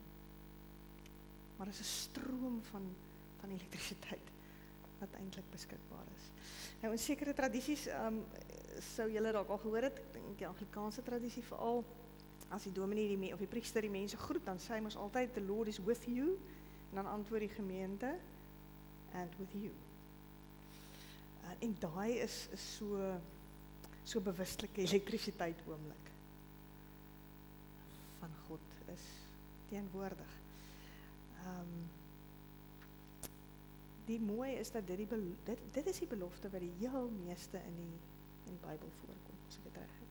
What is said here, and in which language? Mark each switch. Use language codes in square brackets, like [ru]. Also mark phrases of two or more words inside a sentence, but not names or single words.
[af] Maar dit is 'n stroom van elektrisiteit wat eintlik beskikbaar is. Nou in sekere tradisies sou julle dalk al gehoor het, ek dink die Anglikaanse tradisie veral, as die dominee of die priester die mense groet, dan sê hy mos altyd, [en] the Lord is with you, [af] en dan antwoord die gemeente, [en] and with you. [af] En daai is so bewustelike elektrisiteit oomblik van God is teenwoordig. Die mooi is dat dit is die belofte wat die heel meeste in die Bybel voorkom, as ek dit reg het.